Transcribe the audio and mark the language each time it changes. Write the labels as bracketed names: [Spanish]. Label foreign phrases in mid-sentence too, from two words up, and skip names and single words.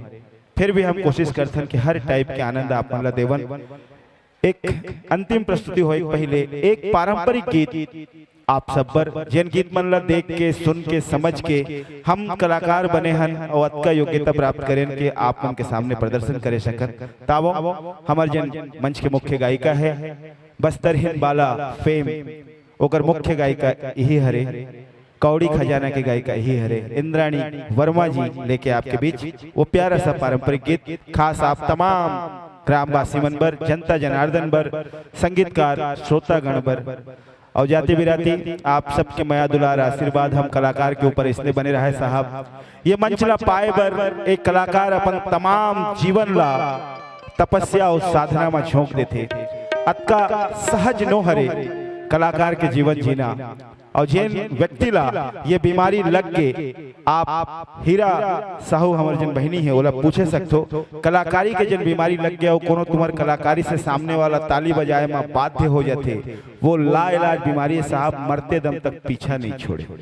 [Chhattisgarhi] फिर भी हम कोशिश करते हैं कि हर टाइप के आनंद आप देवन। एक अंतिम प्रस्तुति हो एक पहले एक पारंपरिक गीत आप सब पर जिन गीत मन ला देख के सुन के समझ के हम कलाकार बने हन और अतका योग्यता प्राप्त करें कि आप उनके सामने प्रदर्शन करे सकन तावो हमार जन मंच के मुख्य गायिका है बस्तर हिंद बाला फेम ओकर मुख्य गायिका यही हरे कौड़ी खजाना के गायिका यही हरे इंद्राणी वर्मा जी लेके आपके बीच वो प्यारा सा पारंपरिक गीत खास आप तमाम ग्रामवासी मन बर जनता जनार्दन बर संगीतकार श्रोतागण बर और जाति बिराती आप सबके माया दुलार आशीर्वाद हम कलाकार के ऊपर इसने बने रहे साहब ये मंच ला पाए बर एक कलाकार अपन तमाम जीवन ला तपस्या और साधना में झोंक देते अतका सहज नो हरे कलाकार के जीवन जीना और जिन व्यक्ति ला ये बीमारी लग के आप हीरा साहू हमारे जन बहनी है ओला पूछे सकते हो कलाकारी के जन बीमारी लग गया वो कोनो तुम्हार कलाकारी से सामने वाला ताली बजाए में बाध्य हो जाते वो लाइलाज बीमारी साहब मरते दम तक पीछा नहीं छोड़े